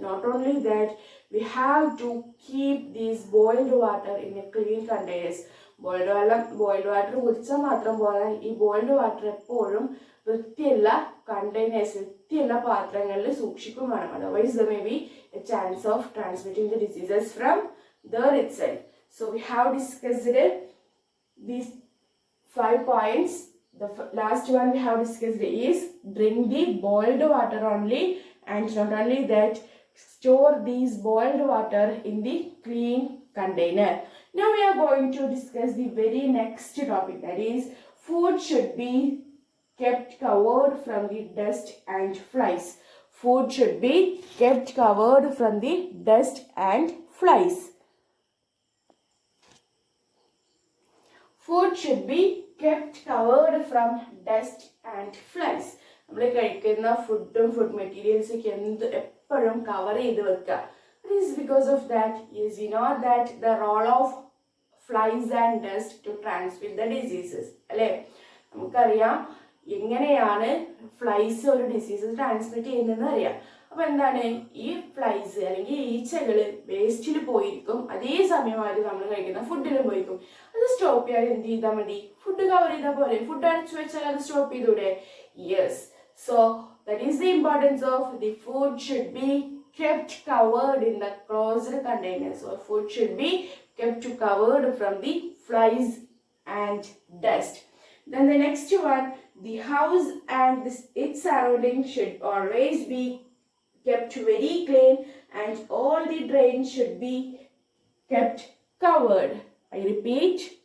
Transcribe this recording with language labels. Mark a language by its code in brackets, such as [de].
[en] Not only that, we have to keep these boiled water in a clean containers. [ml] Boiled water കുടിച്ചാൽ മാത്രം പോരാ, ഈ boiled water എപ്പോഴും വൃത്തിയുള്ള കണ്ടെയ്നേഴ്സ്, വൃത്തിയുള്ള പാത്രങ്ങളിൽ സൂക്ഷിക്കും വേണം. [en] Otherwise there may be a chance of transmitting the diseases from there itself. So we have discussed these 5 points. The last one we have discussed is drink the boiled water only, and not only that, store these boiled water in the clean container. Now we are going to discuss the very next topic, that is food should be kept covered from the dust and flies. Food should be kept covered from the dust and flies. Food should be kept covered from dust and flies. [ml] നമ്മൾ കഴിക്കുന്ന ഫുഡും food മെറ്റീരിയൽസൊക്കെ എപ്പോഴും cover ചെയ്ത് വെക്കുക. [en] It is because of that, yes, you know that the role of flies and dust to transmit the diseases. [ml] അല്ലേ, നമുക്കറിയാം എങ്ങനെയാണ് flies ഒരു ഡിസീസ് ട്രാൻസ്മിറ്റ് ചെയ്യുന്നതെന്ന് അറിയാം. അപ്പോൾ എന്താണ്, ഈ ഫ്ലൈസ് അല്ലെങ്കിൽ ഈച്ചകൾ വേസ്റ്റിൽ പോയിരിക്കും, അതേ സമയമായിട്ട് നമ്മൾ കഴിക്കുന്ന ഫുഡിലും പോയിരിക്കും. അത് സ്റ്റോപ്പ് ചെയ്യാൻ എന്ത് ചെയ്താൽ മതി, ഫുഡ് കവർ ചെയ്താൽ പോലെ, ഫുഡ് അടച്ചു വെച്ചാൽ അത് സ്റ്റോപ്പ് ചെയ്തൂടെ? [en] Yes, so that is the importance of the food should be kept covered in the closed containers, or food should be kept covered from the flies and dust. Then the next one, the house and its surroundings should always be kept very clean, and all the drains should be kept covered. I repeat.